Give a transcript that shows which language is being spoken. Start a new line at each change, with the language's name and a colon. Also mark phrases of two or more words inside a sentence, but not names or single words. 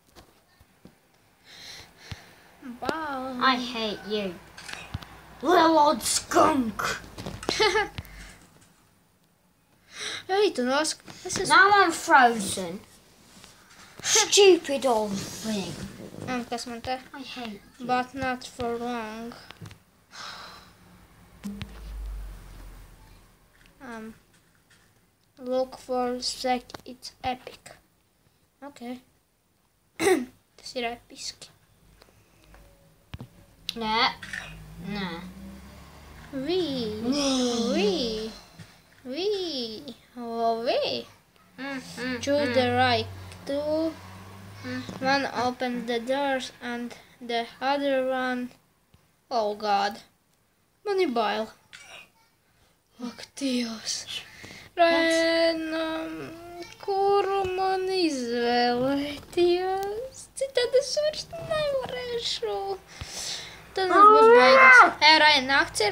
English: Wow. I hate you. Little old skunk.
Latvian: Ej, tu nosk...
English: Now I'm frozen. Stupid old thing.
Latvian: Kas man te?
English: I hate you. But not for long. Look for sec, it's epic.
Latvian: Okay. Tas ir episki. Nē. Nē.
English: Choose the right two. One opens the doors and the other one... Oh God.
Latvian: Man ir bail. Ak, Dievs. Kuru man izvēlēties? Citādi es vairs nevarēšu. Tad mums būs beigas. Rajan, nakts ir?